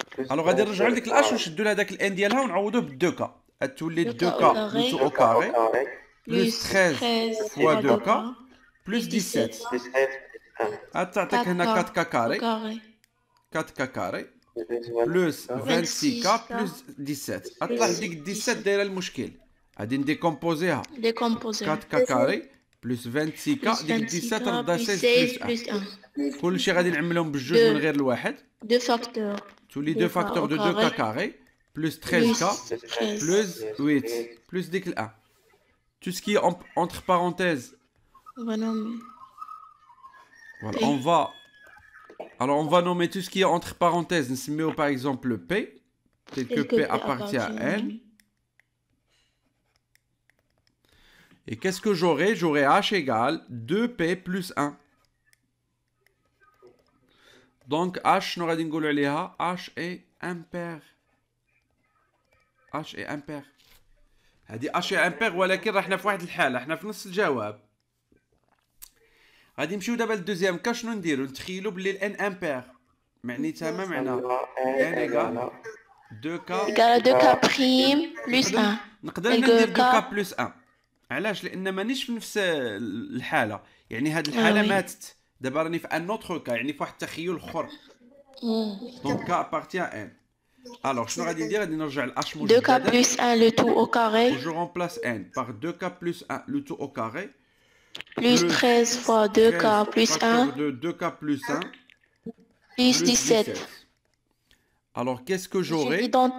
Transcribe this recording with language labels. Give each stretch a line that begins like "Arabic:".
Arabic: الوغ غادي نرجعو لديك الاش ونشدو لها داك الان ديالها ونعوضوه ب 2 كا تولي 2 كا بلوس او كاري بلوس 13 فوا 2 كا بلوس 17 تعطيك هنا 4 كا كاري 4 كا كاري بلوس 26 كا بلوس 17 اطلع ديك 17 دايره المشكل غادي نديكومبوزيها 4 كا كاري بلوس 26 كا ديك 17 ردا 16 بلوس 1 كلشي غادي نعملهم بالجوج من غير الواحد
French: 2 facteurs.
Arabic: تولي 2 فاكتور دو 2 كا كاري بلوس 13 كا بلوس 8 بلوس ديك ال 1
French: tout ce qui est entre parenthèses. On va nommer. Voilà, P. on va nommer tout ce qui est entre parenthèses. Nous par exemple le P, tel que P appartient à N. Et qu'est-ce que j'aurai? J'aurai H égale 2P plus 1. Donc H, nous allons dire H est impair. H est impair.
Arabic: هادي اش امبير ولكن راحنا في واحد الحاله حنا في نص الجواب. غادي نمشيو دابا للدوزيام كا شنو نديرو نتخيلوا بلي الان امبير معنيتها ما معنى ان ايغال 2 كا
French: Égal à 2K prime plus 1.
Arabic: نقدر ندير 2 كا بلس 1. علاش؟ لان مانيش في نفس الحاله. يعني هاد الحاله ماتت دابا راني في ان اوتر كا يعني في واحد التخيل اخر. دونك كا ابارتيان ان Alors, شنو غادي ندير؟ غادي نرجع ل H
French: 2K plus 1 le tout au carré. Je remplace n par 2K plus 1 le tout au carré. Plus 13 fois 2K plus 1. De 2K plus 1. Plus 17. Alors, qu'est-ce que j'aurai?